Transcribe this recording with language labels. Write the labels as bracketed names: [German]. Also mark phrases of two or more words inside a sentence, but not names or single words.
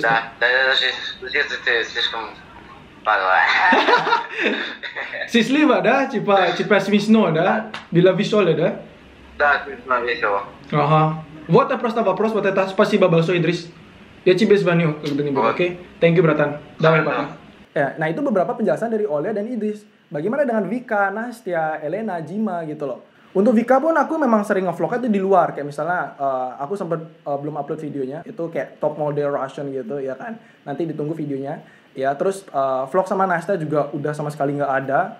[Russian] Да, даже если ты слишком падла. Счастливо, да? Типа смешно, да? [Indonesian] Bila visual, да? [Russian] Да, смешно, весело. Ага. Вот это просто вопрос, вот это. Спасибо большое, Идрис. Я тебе звоню когда-нибудь, Вот. [English] oke? Thank you, [Russian] bratan. Давай, Да. [Indonesian] Pak. Ya, nah itu beberapa penjelasan dari Oleh dan Idris. Bagaimana dengan Vika, Nastia, Elena, Jima gitu loh. Untuk Vika pun aku memang sering ngevlognya tuh di luar. Kayak misalnya aku sempat belum upload videonya. Itu kayak [English] top model Russian [Indonesian] gitu ya kan. Nanti ditunggu videonya. Ya, terus vlog sama Nastia juga udah sama sekali nggak ada.